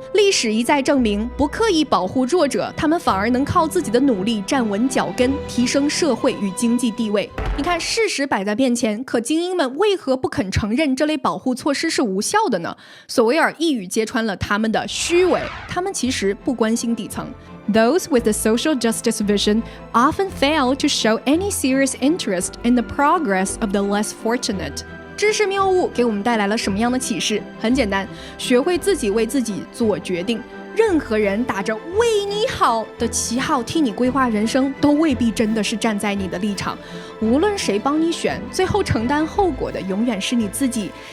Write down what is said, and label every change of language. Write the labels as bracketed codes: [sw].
[zh] 历史一再证明，不刻意保护弱者，他们反而能靠自己的努力站稳脚跟，提升社会与经济地位。你看，事实摆在面前，可精英们为何不肯承认这类保护措施是无效的呢？索维尔一语揭穿了他们的虚伪，他们其实不关心底层。 [en] Those with the social justice vision often fail to show any serious interest in the progress of the less fortunate. [zh] 知识谬误给我们带来了什么样的启示？很简单，学会自己为自己做决定。任何人打着为你好的旗号替你规划人生，都未必真的是站在你的立场。无论谁帮你选，最后承担后果的永远是你自己。